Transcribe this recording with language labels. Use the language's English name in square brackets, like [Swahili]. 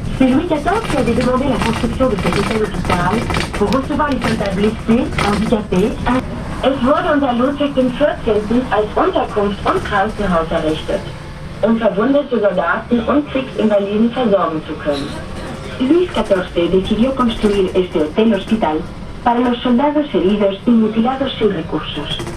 [French] C'est Louis XIV qui avait demandé la construction de cet hôtel-hôpital pour recevoir les soldats blessés, handicapés. [German] Es wurde unter Ludwig XIV. Als Unterkunft und Krankenhaus errichtet, um verwundete Soldaten und Kriegsinvaliden versorgen zu können. [Spanish] Luis XIV decidió construir este hotel-hospital para los soldados heridos y mutilados sin recursos.